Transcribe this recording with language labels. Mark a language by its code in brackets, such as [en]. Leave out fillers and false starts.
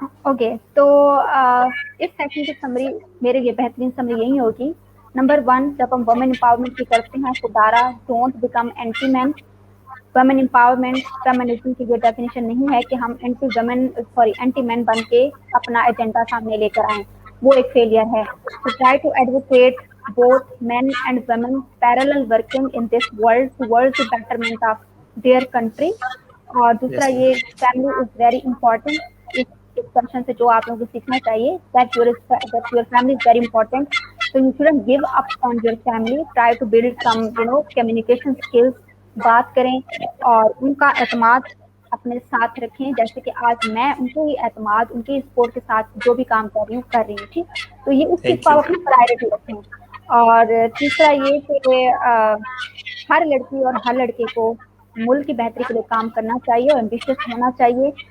[hi] Okay, तो इस section की समरी, मेरे लिए बेहतरीन समरी यही होगी। नंबर 1, जब हम वुमेन एम्पावरमेंट की करते हैं तो Dara, [en] Don't become anti man. [hi] Women empowerment, feminism की ये डेफिनेशन नहीं है कि हम एंटी मैन बन के अपना एजेंडा सामने लेकर आए, वो एक फेलियर है। [en] तो try to advocate both men and women parallel working in this world towards the betterment of their country। [hi] और दूसरा [en] Yes, ये family is very important. [hi] इस क्वेश्चन से जो आप लोगों को सीखना चाहिए, [en] that your family is very important, so you shouldn't give up on your family, try to build some communication skills। [hi] बात करें और उनका एतमाद अपने साथ रखें, जैसे कि आज मैं उनको ही एतमाद, उनकी सपोर्ट के साथ जो भी काम कर रही हूँ, ठीक। तो ये उस चीज़ को आप अपनी प्रायोरिटी रखें। और तीसरा ये कि हर लड़की और हर लड़के को मुल्क की बेहतरी के लिए काम करना चाहिए और एम्बिशियस होना चाहिए।